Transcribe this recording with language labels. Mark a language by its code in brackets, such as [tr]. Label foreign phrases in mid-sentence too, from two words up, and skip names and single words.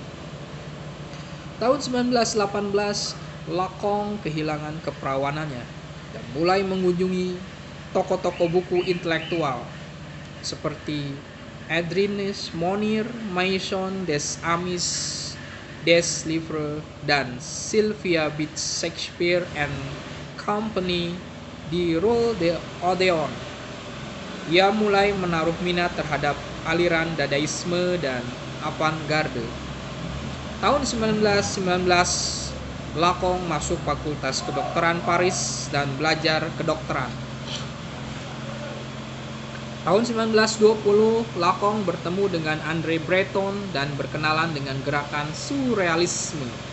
[id] Tahun 1918, Lacan kehilangan keperawanannya dan mulai mengunjungi toko-toko buku intelektual seperti Adrien Monnier, Maison des Amis des Livres, dan Sylvia Beach Shakespeare and Company di Rue de Odéon. Ia mulai menaruh minat terhadap aliran dadaisme dan avant-garde. Tahun 1919, Lacan masuk Fakultas Kedokteran Paris dan belajar kedokteran. Tahun 1920, Lacan bertemu dengan André Breton dan berkenalan dengan gerakan surrealisme.